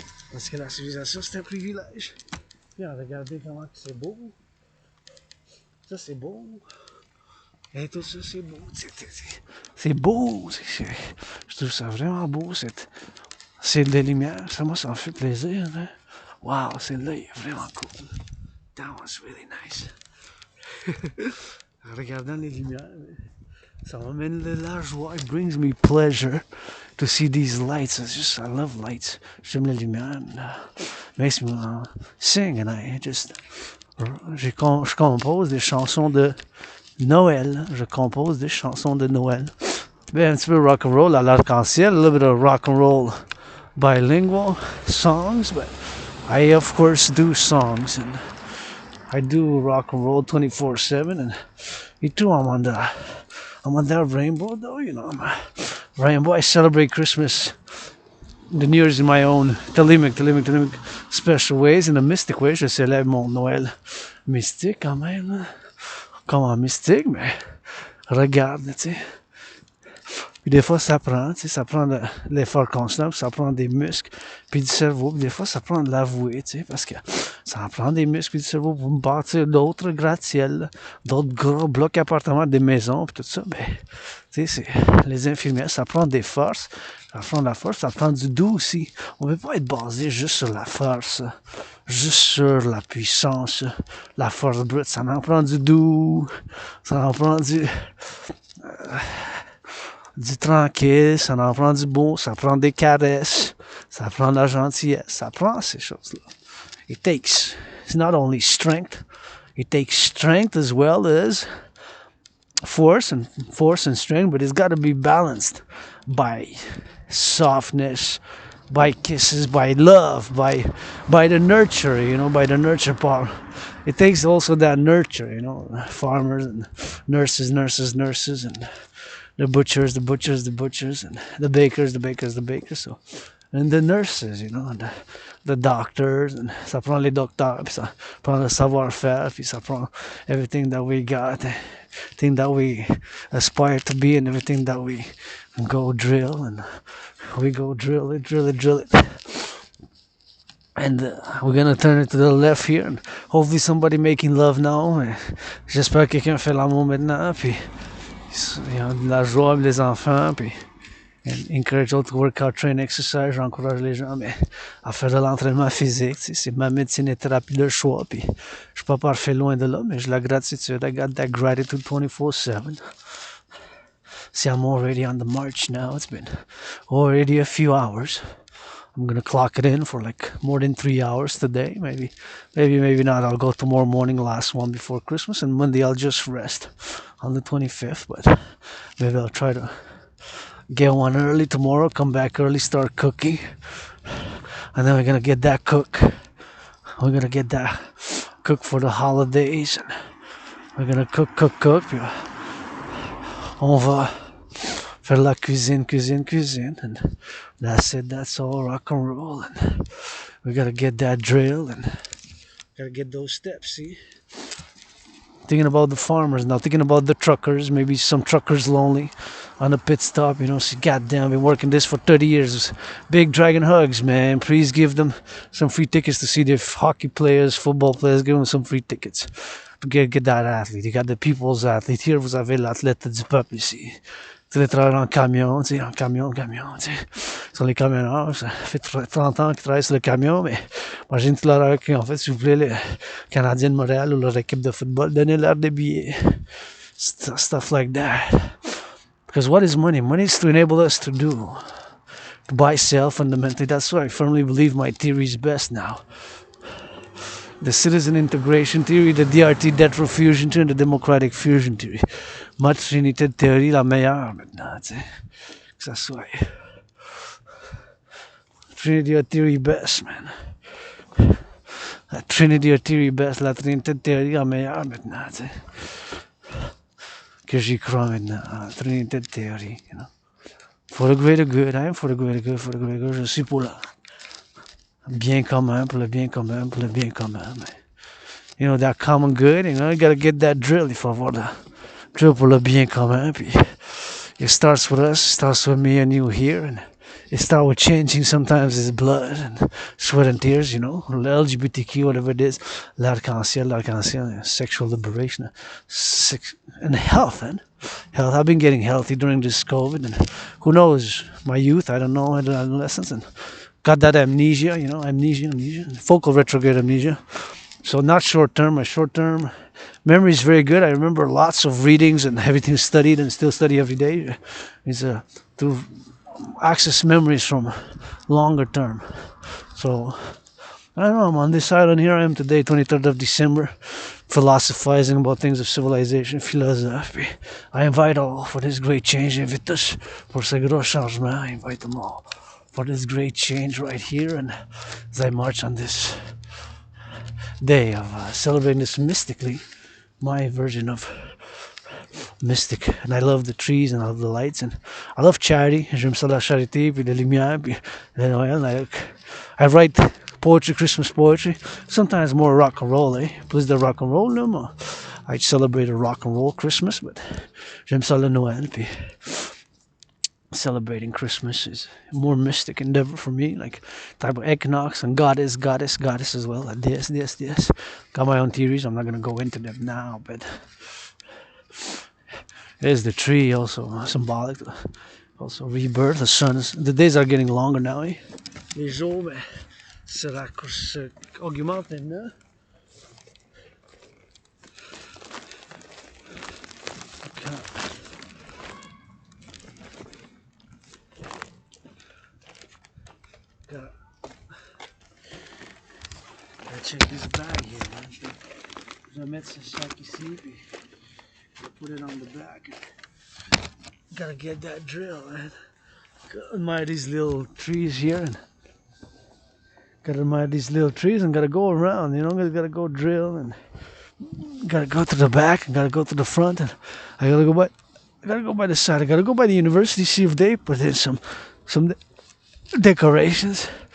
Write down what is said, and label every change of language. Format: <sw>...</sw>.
<fr>Parce que la civilisation, c'est un privilège. Puis, regardez comment c'est beau. Ça, c'est beau. Et tout ça, c'est beau. C'est beau. Je trouve ça vraiment beau, c'est de lumière. Ça, moi, ça me fait plaisir. Hein? Wow, celle-là est vraiment cool.</fr> <en>That was really nice.</en> <fr>En regardant les lumières, ça m'amène de la joie.</fr> <en>It brings me pleasure to see these lights. It's just, I love lights.</en> <fr>J'aime les lumières.</fr> <en>Makes me sing and I just...</en> <fr>Je compose des chansons de Noël. Je compose des chansons de Noël. Ben, un petit peu rock and roll à l'arc-en-ciel.</fr> <en>A little bit of rock and roll bilingual songs. But I, of course, do songs. And I do rock and roll 24/7. And me too, I'm on that rainbow, though. You know, I'm a rainbow. I celebrate Christmas, the New Year's in my own Talimic special ways. In a mystic way,</en> <fr>je célèbre mon Noël mystique quand même. Comment mystique, mais regarde, tu sais. Puis des fois, ça prend de l'effort constant, puis ça prend des muscles, puis du cerveau. Puis des fois, ça prend de l'avouer, tu sais, parce que ça en prend des muscles, puis du cerveau pour me bâtir d'autres gratte-ciels, d'autres gros blocs appartements, des maisons, puis tout ça. Ben, tu sais, c'est les infirmières, ça prend des forces, ça prend de la force, ça prend du doux aussi. On ne peut pas être basé juste sur la force, juste sur la puissance, la force brute. Ça en prend du doux, ça en prend du tranquille, ça en prend du beau, ça prend des caresses, ça prend de la gentillesse, ça prend ces choses-là.</fr> <en>It takes, it's not only strength, it takes strength as well as force and strength, but it's got to be balanced by softness, by kisses, by love, by the nurture, you know, by the nurture part. It takes also that nurture, you know, farmers and nurses, and the butchers, and the bakers, so, and the nurses, you know, and the doctors, and</en> <fr>ça prend les docteurs, puis ça prend</fr> <en>le savoir-faire, puis ça prend everything that we got, everything that we aspire to be, and everything that we go drill, and we go drill it. And we're gonna turn it to the left here, and hopefully somebody making love now.</en> <fr>J'espère que quelqu'un fait l'amour maintenant, puis il y a de la joie, les enfants, puis</fr> <en>encourage to workout, train, exercise.</en> <fr>J'encourage les gens à faire de l'entraînement physique. C'est ma médecine et thérapie de choix, puis je suis pas parfait loin de là, mais j'ai la gratitude.</fr> <en>I got that gratitude 24/7. See, I'm already on the march now. It's been already a few hours. I'm gonna clock it in for like more than 3 hours today. Maybe not. I'll go tomorrow morning, last one before Christmas, and Monday I'll just rest on the 25th. But maybe I'll try to get one early tomorrow, come back early, start cooking, and then we're gonna get that cook. We're gonna get that cook for the holidays, and we're gonna cook.</en> <fr>On va faire la cuisine,</fr> <en>and that's it. That's all rock and roll, and we gotta get that drill, and gotta get those steps. See, thinking about the farmers now, thinking about the truckers. Maybe some truckers lonely on a pit stop. You know, see, goddamn, been working this for 30 years. Big dragon hugs, man. Please give them some free tickets to see the hockey players, football players. Give them some free tickets. Get that athlete. You got the people's athlete.</en> <fr>Here, vous avez l'athlète du peuple ici. Tu les travailleurs en camion, tu sais, tu sais. Sur les camionneurs, ça fait 30 ans qu'ils travaillent sur le camion, mais imagine tout l'heure qui, en fait, s'il vous plaît, les Canadiens de Montréal ou leur équipe de football, donnez-leur des billets.</fr> <en>Stuff like that. Because what is money? Money is to enable us to do. To buy, sell, fundamentally. That's why I firmly believe my theory is best now. The citizen integration theory, the DRT, debt fusion theory, and the democratic fusion theory.</en> <fr>Ma trinité de théorie, la meilleure maintenant, tu sais. Que ça soit.</fr> <en>Trinity of theory best, man.</en> <fr>La</fr> <en>Trinity of Theory best,</en> <fr>la Trinité de théorie en meilleur maintenant, tu sais. Que j'y crois maintenant, la Trinité de théorie,</fr> <en>you know. For the greater good,</en> <fr>I am for the greater good, for the greater good. Je suis pour le bien commun, pour le bien commun, pour le bien commun.</fr> <en>Mais, you know, that common good, you know, you gotta get that drill,</en> <fr>il faut avoir le drill pour le bien commun,</fr> <en>puis it starts with us, it starts with me and you here, and it starts with changing sometimes his blood and sweat and tears, you know, LGBTQ, whatever it is, l'arc-en-ciel, sexual liberation, and health, and health. I've been getting healthy during this COVID, and who knows, my youth, I don't know, adolescence, and got that amnesia, you know, amnesia, focal retrograde amnesia. So not short-term, my short-term memory is very good. I remember lots of readings and everything studied and still study every day. It's to access memories from longer term. So I don't know, I'm on this island. Here I am today, 23rd of December, philosophizing about things of civilization, philosophy. I invite all for this great change.</en> <fr>Invite tous pour ce gros changement.</fr> <en>I invite them all for this great change right here. And as I march on this day of celebrating this mystically, my version of mystic, and I love the trees and I love the lights and I love charity.</en> <fr>J'aime ça la charité puis la lumière puis le Noël.</fr> <en>I write poetry, Christmas poetry, sometimes more rock and roll,</en> <fr>plus de rock and roll là, moi.</fr> <en>I celebrate a rock and roll Christmas, but</en> <fr>j'aime ça le Noël puis</fr> <en>celebrating Christmas is a more mystic endeavor for me, like type of equinox and goddess as well. This. Got my own theories. I'm not gonna go into them now, but there's the tree, also symbolic, also rebirth. The days are getting longer now.</en> <fr>Les jours se augmentent maintenant.</fr> <en>Gotta check this bag here, man.</en> <fr>Je vais mettre ce sac ici, puis</fr> <en>put it on the back. Gotta get that drill, man. Gotta admire these little trees here, and gotta go around, you know. Gotta go drill, and gotta go to the back, and gotta go to the front, and I gotta go by the side. I gotta go by the university, see if they put in some decorations.</en>